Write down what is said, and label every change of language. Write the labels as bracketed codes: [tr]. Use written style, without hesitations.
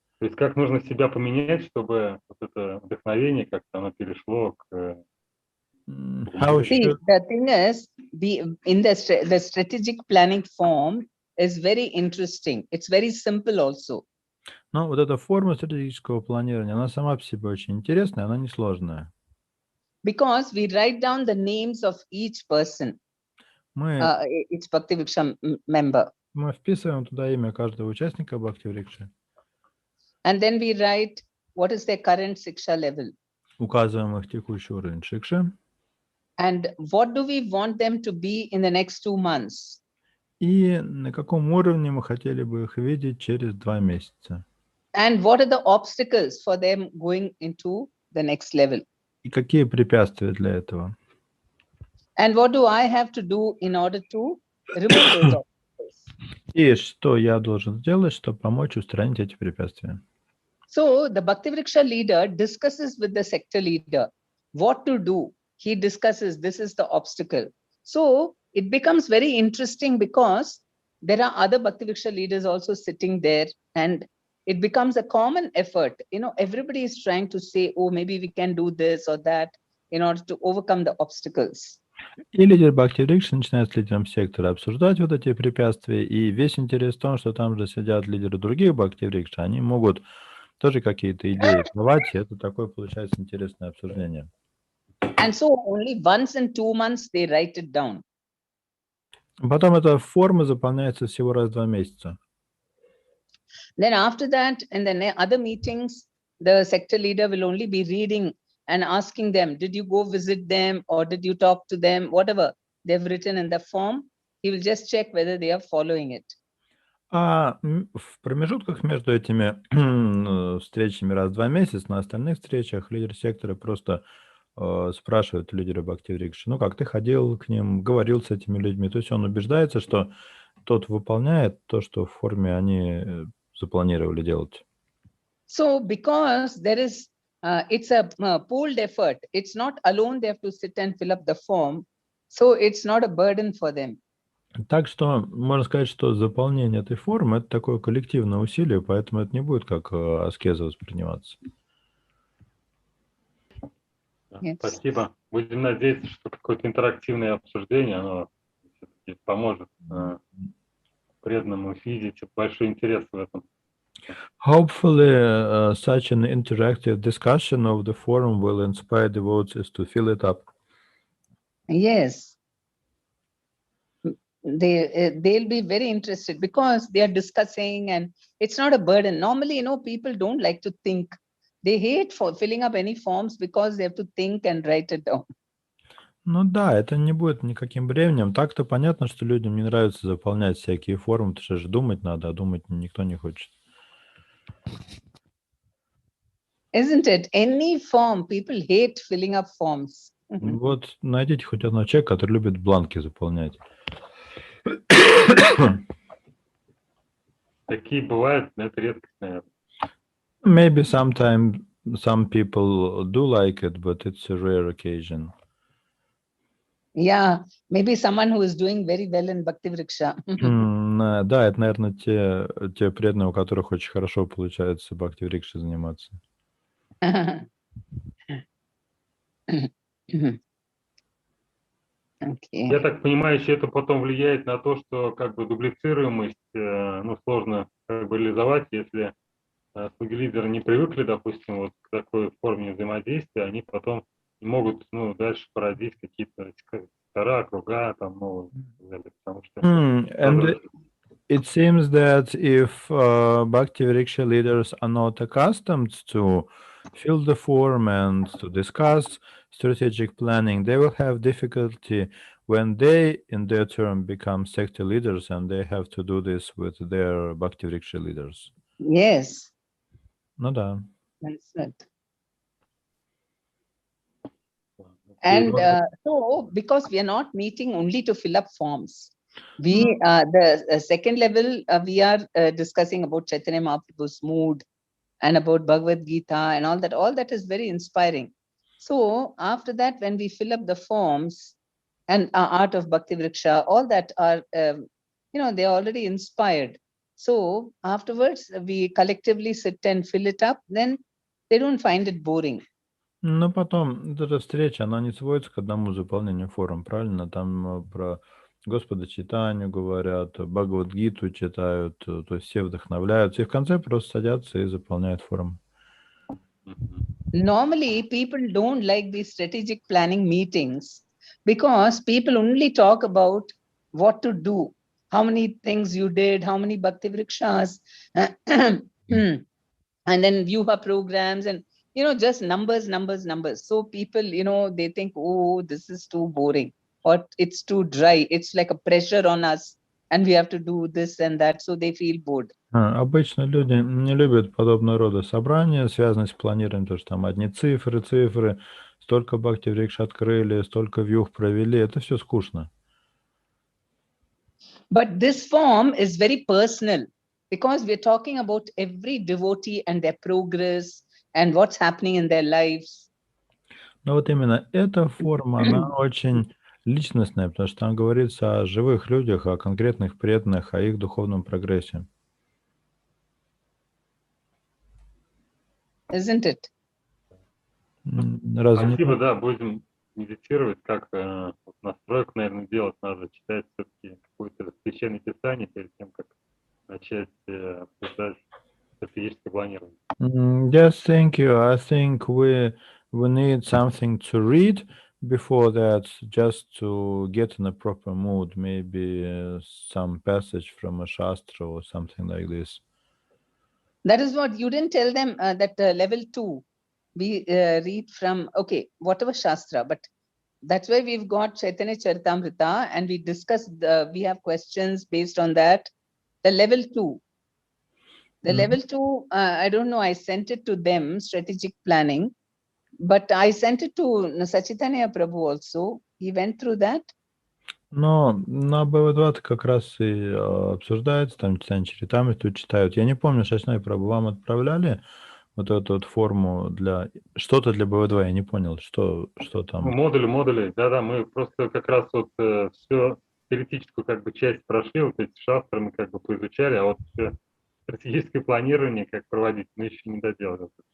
[ru] То есть как нужно себя поменять, чтобы вот это вдохновение как-то оно перешло к... [en] See, the thing is, the strategic planning form is very interesting. It's very simple also. [ru] Ну, вот эта форма стратегического планирования, она сама по себе очень интересная, она несложная. [en] Because we write down the names of each person, each Bhakti Vriksha member. [ru] Мы вписываем туда имя каждого участника Бхакти-врикши. [en] And then we write what is their current Siksha level. [ru] Указываем их текущий уровень шикши. [en] And what do we want them to be in the next 2 months? [ru] И на каком уровне мы хотели бы их видеть через 2 месяца. [en] And what are the obstacles for them going into the next level? [ru] И какие препятствия для этого? [en] And what do I have to do in order to remove those obstacles? [ru] И что я должен сделать, чтобы помочь устранить эти препятствия? [en] So the Bhakti-vriksha leader discusses with the sector leader what to do. He discusses this is the obstacle. So it becomes very interesting because there are other Bhakti-vriksha leaders also sitting there, and it becomes a common effort. You know, everybody is trying to say, oh, maybe we can do this or that in order to overcome the obstacles. [ru] И лидер Бхакти-врикши начинает с лидером сектора обсуждать вот эти препятствия. И весь интерес в том, что там же сидят лидеры других Бхакти-врикши. Они могут тоже какие-то идеи давать. И это такое получается интересное обсуждение. [en] And so only once in 2 months they write it down. [ru] Потом эта форма заполняется всего раз в 2 месяца. [en] Then after that, in the other meetings, the sector leader will only be reading and asking them, did you go visit them or did you talk to them? Whatever they've written in the form, he will just check whether they are following it. [ru] А в промежутках между этими встречами раз в 2 месяца, на остальных встречах лидер сектора просто спрашивает лидера Бхакти-врикши, ну как ты ходил к ним, говорил с этими людьми. То есть он убеждается, что тот выполняет то, что в форме они запланировали делать. [en] So because there is, it's a pooled effort. It's not alone they have to sit and fill up the form. So it's not a burden for them. [ru] Так что можно сказать, что заполнение этой формы – это такое коллективное усилие, поэтому это не будет как аскеза восприниматься. [en] Yes. [ru] Спасибо. Будем надеяться, что какое-то интерактивное обсуждение, оно все-таки поможет преданному видеть большой интерес в этом. [en] Hopefully, such an interactive discussion of the forum will inspire devotees to fill it up. Yes. They'll be very interested because they are discussing and it's not a burden. Normally, you know, people don't like to think. They hate for filling up any forms because they have to think and write it down. [ru] Ну да, это не будет никаким бременем. Так-то понятно, что людям не нравится заполнять всякие формы, потому что же думать надо, а думать никто не хочет. [en] Isn't it? Any form, people hate filling up forms. [ru] Вот найдите хоть одного человека, который любит бланки заполнять. Такие бывают, но это редкость, наверное. [en] Maybe sometimes some people do like it, but it's a rare occasion. Yeah, maybe someone who is doing very well in Bhakti-vriksha. [ru] Да, это, наверное, те преданные, у которых очень хорошо получается Бхакти-врикшей заниматься. [en] Okay. [ru] Я так понимаю, еще это потом влияет на то, что как бы дублицируемость, ну, сложно как бы реализовать, если лидеры не привыкли, допустим, вот к такой форме взаимодействия, они потом не могут, ну, дальше породить какие-то сектора, круга, там, ну, потому что... [en] And it seems that if Bhakti-vriksha leaders are not accustomed to fill the form and to discuss strategic planning, they will have difficulty when they, in their turn, become sector leaders and they have to do this with their Bhakti-vriksha leaders. Yes. [ru] Ну да. [en] That's it. And so, because we are not meeting only to fill up forms, we the second level we are discussing about Chaitanya Mahaprabhu's mood and about Bhagavad Gita and all that. All that is very inspiring. So after that, when we fill up the forms and art of Bhakti Vriksha, all that are you know, they are already inspired. So afterwards, we collectively sit and fill it up. Then they don't find it boring. [ru] Но потом эта встреча, она не сводится к одному заполнению форм, правильно? Там про Господа Чайтанью говорят, Бхагавад-гиту читают, то есть все вдохновляются, и в конце просто садятся и заполняют форму. [en] Normally, people don't like these strategic planning meetings because people only talk about what to do. how many things you did, how many Bhakti Vrikshas, and then Vyuha programs, and just numbers. So people, they think, oh, this is too boring, or it's too dry. It's like a pressure on us, and we have to do this and that, so they feel bored. [ru] Обычно люди не любят подобного рода собрания, связанные с планированием, потому что там одни цифры, столько Бхакти Врикш открыли, столько вьюх провели, это все скучно. [en] But this form is very personal, because we're talking about every devotee and their progress and what's happening in their lives. [ru] Но вот именно эта форма, она очень личностная, потому что там говорится о живых людях, о конкретных преданных, о их духовном прогрессе. [en] Isn't it? [ru] Разве Спасибо, не? да, будем медитировать, как настройку, наверное, делать надо, читать все-таки какое-то священное писание перед тем, как начать обсуждать стратегическое планирование. [en] Yes, thank you. I think we need something to read before that, just to get in a proper mood, maybe some passage from a Shastra or something like this. That is what you didn't tell them, that level 2 we read from, okay, whatever Shastra, but that's why we've got Chaitanya Charitamrita, and we discuss, we have questions based on that. The level 2. The level 2, I don't know, I sent it to them, strategic planning, but I sent it to Sachitanya Prabhu also. He went through that. [ru] Но на BV.2 как раз и обсуждается, там читами тут читают. Я не помню, Шачной Прабhu, вам отправляли вот эту вот форму для что-то для BV.2, я не понял, что там. Модули, да, мы просто как раз вот все теоретическую как бы часть прошли, вот эти шастры мы как бы поизучали, а вот все стратегическое планирование, как проводить, мы еще не доделали.